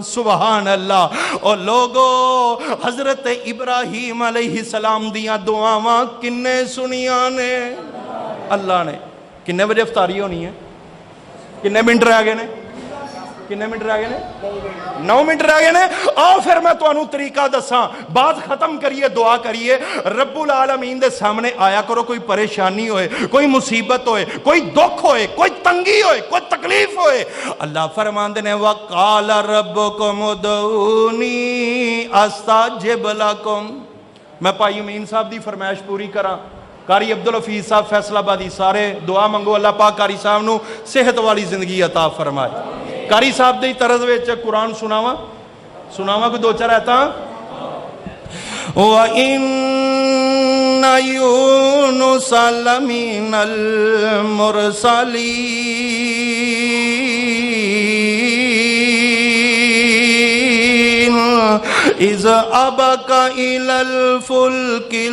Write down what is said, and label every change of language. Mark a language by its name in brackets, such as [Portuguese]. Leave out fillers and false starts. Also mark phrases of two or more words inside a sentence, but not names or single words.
[Arabic] سبحان اللہ۔ [Punjabi] اور لوگو حضرت ابراہیم علیہ السلام دیاں دعاواں کنے سنیاں نے؟ اللہ نے۔ کنے بجے افطاری ہونی ہے؟ کنے منٹ رہ گئے نے؟ کنے منٹ رہ گئے نے؟ 9 منٹ رہ گئے نے۔ آؤ پھر میں تو انہوں طریقہ دساں، بات ختم کریے، دعا کریے، [Arabic] رب العالمین [Punjabi] دے سامنے آیا کرو، کوئی پریشانی ہوئے، کوئی مصیبت ہوئے، کوئی دکھ ہوئے، کوئی تنگی ہوئے، کوئی تکلیف ہوئے، اللہ فرماندے نے [Arabic] وَقَالَ رَبُّكُمُ ادْعُونِي أَسْتَجِبْ لَكُمْ۔ [Punjabi] میں پائی امین صاحب دی فرمائش پوری کراں، قاری عبدالحفیظ صاحب فیصلہ آبادی، سارے دعا منگو اللہ پاک قاری صاحب نو صحت والی زندگی عطا فرمائے۔ قاری صاحب دی طرز وچ قرآن سناواں کوئی 2-4 آیتاں۔ [Arabic] وَإِنَّ يُونُسَ لَمِنَ الْمُرْسَلِينَ إِذْ أَبَقَ إِلَى الْفُلْكِ